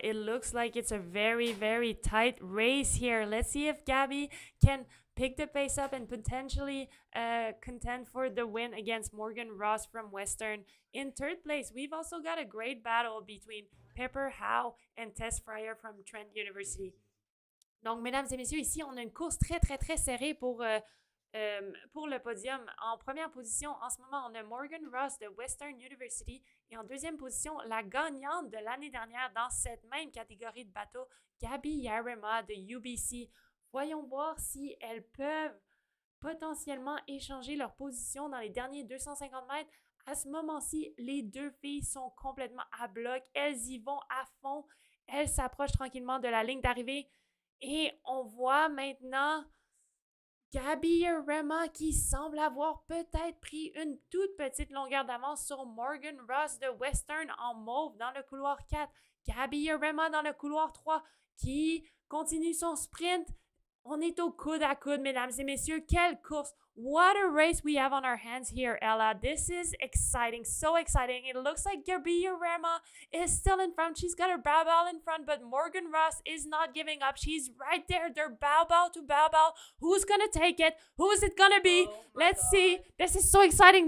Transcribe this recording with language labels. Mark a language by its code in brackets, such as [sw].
[en] It looks like it's a very tight race here. Let's see if Gabby can pick the pace up and potentially contend for the win against Morgan Ross from Western. In third place, we've also got a great battle between Pepper Howe and Tess Fryer from Trent University. [fr] Donc, mesdames et messieurs, ici, on a une course très serrée pour le podium. En première position, en ce moment, on a Morgan Ross de Western University et en deuxième position, la gagnante de l'année dernière dans cette même catégorie de bateau, Gabby Yarema de UBC. Voyons voir si elles peuvent potentiellement échanger leur position dans les derniers 250 mètres. À ce moment-ci, les deux filles sont complètement à bloc. Elles y vont à fond. Elles s'approchent tranquillement de la ligne d'arrivée. Et on voit maintenant Gabby Arima qui semble avoir peut-être pris une toute petite longueur d'avance sur Morgan Ross de Western en mauve dans le couloir 4. Gabby Arima dans le couloir 3 qui continue son sprint. On est au coude à coude, mesdames et messieurs. Quelle course! [en] What a race we have on our hands here, Ella. This is exciting, so exciting. It looks like Gabby Arima is still in front. She's got her bow in front, but Morgan Ross is not giving up. She's right there. They're bow to bow. Who's going to take it? Who is it going to be? Let's see. This is so exciting.